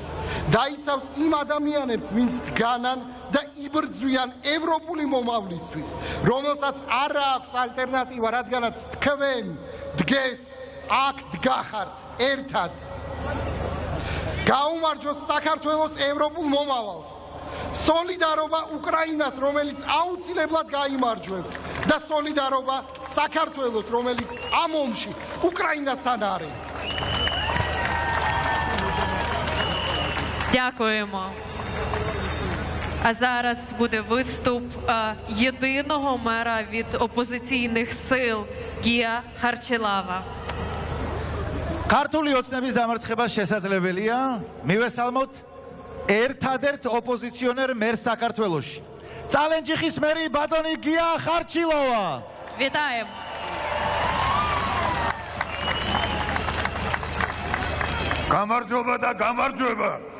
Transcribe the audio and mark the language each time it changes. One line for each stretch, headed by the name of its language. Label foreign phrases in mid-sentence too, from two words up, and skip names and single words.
Georgian: დაიცავს იმ ადამიანებს, ვინც დგანან და იბრძვიან ევროპული მომავლისთვის, რომელსაც არ აქვს ალტერნატივა, რადგანაც თქვენ დგეს აქ დგახართ ერთად. გაუმარჯოს საქართველოს ევროპულ მომავალს. სოლიდარობა უკრაინას, რომელიც აუცილებლად გაიმარჯვებს და სოლიდარობა საქართველოს, რომელიც ამ ომში უკრაინასთან არის.
Ukrainian: Дякуємо. А зараз буде виступ єдиного мера від опозиційних сил Гія Харчелава.
Georgian: ქართული ოცნების დამარცხება შესაძლებელია. მივესალმოთ ერთადერთ ოპოზიციონერ მერს საქართველოში. წალენჯიხის მერი ბატონი გია ხარჩილოვა.
Ukrainian: Вітаємо.
Georgian: გამარჯობა და გამარჯვება.